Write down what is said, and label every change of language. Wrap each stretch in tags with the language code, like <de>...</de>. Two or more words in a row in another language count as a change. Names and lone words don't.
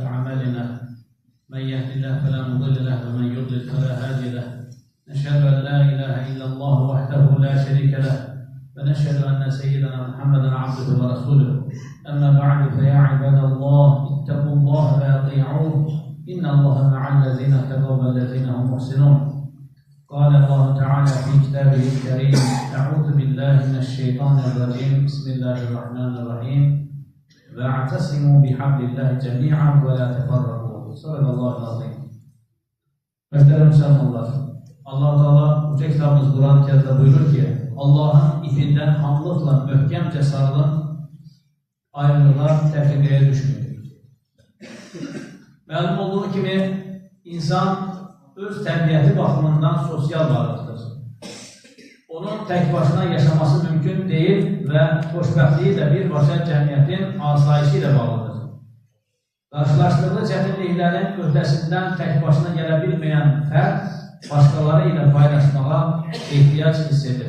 <ar>أعمالنا من يهده الله فلا مضل له ومن يضلل فلا هادي له نشهد أن لا إله إلا الله وحده لا شريك له ونشهد أن سيدنا محمدا عبده ورسوله أما بعد فيا عباد الله اتقوا الله وأطيعوه إن الله مع الذين اتقوا والذين هم محسنون. قال الله تعالى في كتابه الكريم أعوذ بالله من الشيطان الرجيم بسم الله الرحمن الرحيم واعتصموا بحبل الله جميعا ولا تفرقوا صدق الله العظيم.</ar> <tr>Muhterem Müslümanlar, Allah Teala Yüce Kitabımız Kur'an-ı Kerim'de buyurur ki Allah'ın ipinden hamlıkla möhkemce sarılın, ayrılığa tefrikaya düşmeyin.</tr> <az>Məlum olduğu kimi insan öz təbiəti baxımından sosial varlıqdır. Onun tək başına yaşaması mümkün deyil və xoşbəxtliyi də birbaşa cəmiyyətin asayişi ilə bağlıdır. Qarşılaşdığı çətinliklərin öhdəsindən tək başına gələ bilməyən fərd başqaları ilə paylaşmağa ehtiyac hiss edir.</az>